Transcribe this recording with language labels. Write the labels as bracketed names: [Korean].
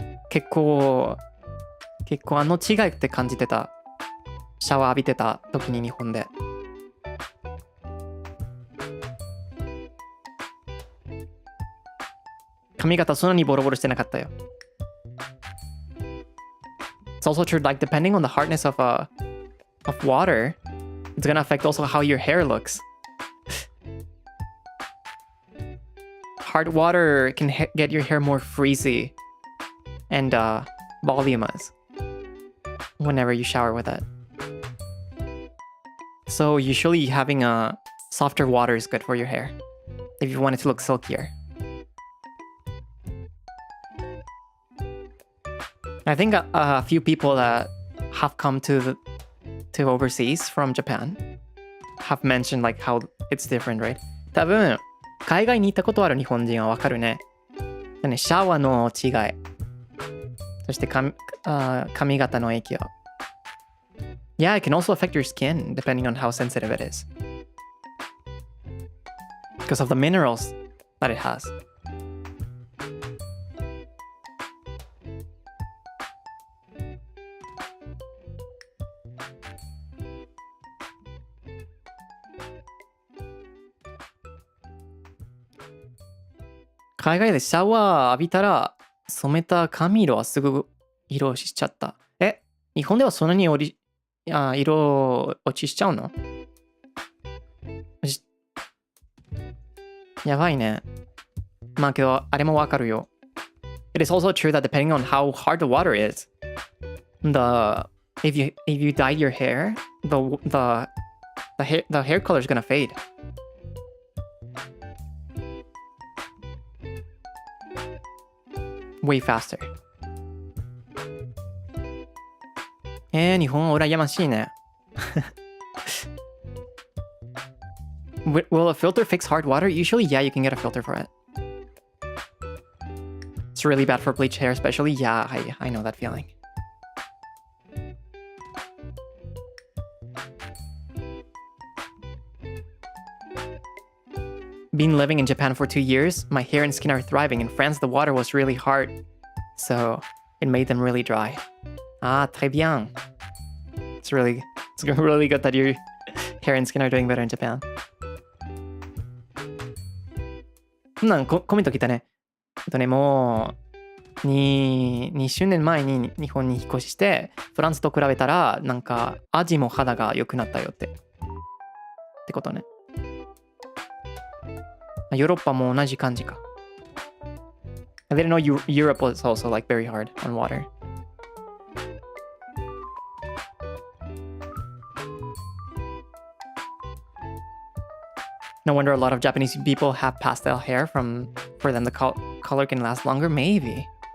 [Japanese] 結構あの違いって感じてた。シャワー浴びてた時に日本で。髪型そんなにボロボロしてなかったよ。 [English] It's also true, like depending on the hardness of water, it's gonna affect also how your hair looks. Hard water can get your hair more frizzy and voluminous whenever you shower with it. So usually having a softer water is good for your hair if you want it to look silkier. I think a few people that have come to overseas from Japan have mentioned like how it's different, right? [Japanese] 多分海外に行ったことある日本人はわかるね。シャワーの違い。そして髪型の影響。 [English] Yeah, it can also affect your skin depending on how sensitive it is. Because of the minerals that it has. [Japanese] 海外でシャワー浴びたら染めた髪色はすぐ色落ちしちゃった。日本ではそんなに色落ちしちゃうの？やばいね。まあけどあれもわかるよ。 [English] It is also true that depending on how hard the water is, if you dyed your hair, the hair color is gonna fade. Way faster. [Japanese] 日本羨ましいね。 [English] Will a filter fix hard water? Usually, yeah, you can get a filter for it. It's really bad for bleached hair, especially. Yeah, I know that feeling. Been living in Japan for 2 years, my hair and skin are thriving. In France, the water was really hard, so it made them really dry. Ah, [French] très bien. [English] It's really good that your hair and skin are doing better in Japan. [Japanese] コメント来たね。もう2周年前に日本に引っ越しして、フランスと比べたらなんか味も肌が良くなったよってことね。ヨーロッパも同じ感じか。 [English] I didn't know Europe was also like very hard on water. No wonder a lot of Japanese people have pastel hair for them the color can last longer. Maybe.